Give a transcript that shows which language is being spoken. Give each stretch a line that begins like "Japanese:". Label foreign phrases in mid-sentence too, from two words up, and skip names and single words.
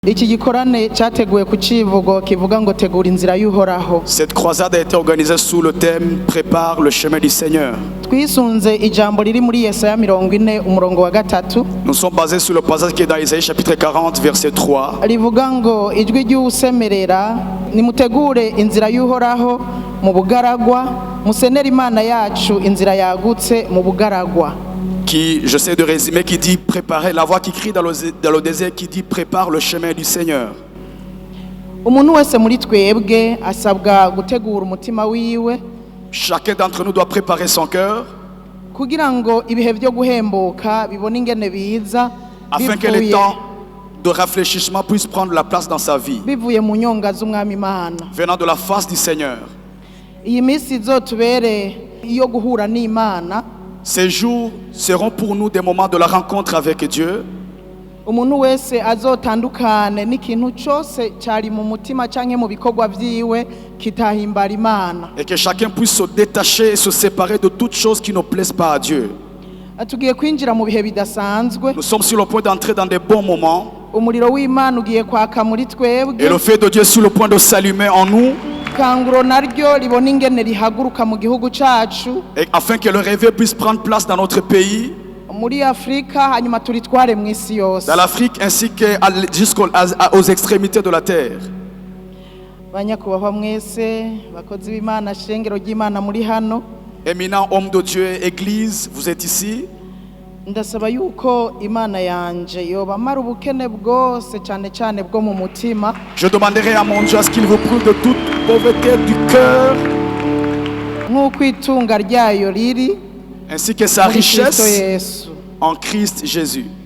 Rundi: Iki gikorane cyateguwe ku civugo kivuga ngo tegura inzira y'uhoraho.
French: Cette croisade a été organisée sous le thème Prépare le chemin du Seigneur.
Rundi: Twisunze ijambo riri muri Yesaya 40 umurongo wa gatatu.
French: Nous sommes basés sur le passage qui est dans Isaïe chapitre 40 verset 3.
Rundi: Rivuga ngo ijwi ry'usemerera nimutegure inzira y'uhoraho mu bugaragwa musenera Imana yacu inzira yagutse mu bugaragwa.
French: Qui, j'essaie de résumer, qui dit préparer, la voix qui crie dans le désert, qui dit prépare le chemin du Seigneur.
Rundi: Umuntu wese muri twebwe asabwa gutegura umutima wiwe.
French: Chacun d'entre nous doit préparer son cœur
Rundi: Kugira ngo ibihe byo guhembuka bibone ingene biza
French: afin que le temps de réfléchissement puisse prendre la place dans sa vie,
Rundi: bivuye mu nyonga z'umwami Imana.
French: venant de la face du Seigneur.
Rundi: Iyi minsi izotubere iyo guhura n'Imana.
French: Ces jours seront pour nous des moments de la rencontre avec Dieu.
Rundi: Umuntu wese azotandukane n'ikintu cyose cyari mu mutima canke mu bikorwa vyiwe kitahimbara Imana.
French: Et que chacun puisse se détacher et se séparer de toutes choses qui ne plaisent pas à Dieu.
Rundi: Tugiye kwinjira mu bihe bidasanzwe.
French: Nous sommes sur le point d'entrer dans des bons moments.
Rundi: Umuriro w'Imana ugiye kwaka muri twebwe.
French: Et le feu de Dieu est sur le point de s'allumer en nous.
Rundi: Kanguro naryo libona ingene rihaguruka mu gihugu cacu.
French: Et afin que le réveil puisse prendre place dans notre pays,
Rundi: Muri Afrika hanyuma turitware mu isi yose.
French: dans l'Afrique ainsi que jusqu'aux extrémités de la terre.
Rundi: Banyakubahwa mwese bakozi b'Imana shengero ry'Imana muri hano.
French: Éminent homme de Dieu, Église, vous êtes ici.
Rundi: Ndasaba yuko Imana yanje yoba mara ubukene bwose cyane cyane bwo mu mutima.
French: Je demanderai à mon Dieu à ce qu'il vous prouve de toute pauvreté du cœur,
Rundi: Nk'uko itunga ryayo riri
French: ainsi que sa
Rundi: muri Kristo
French: richesse
Rundi: Yesu.
French: en Christ Jésus.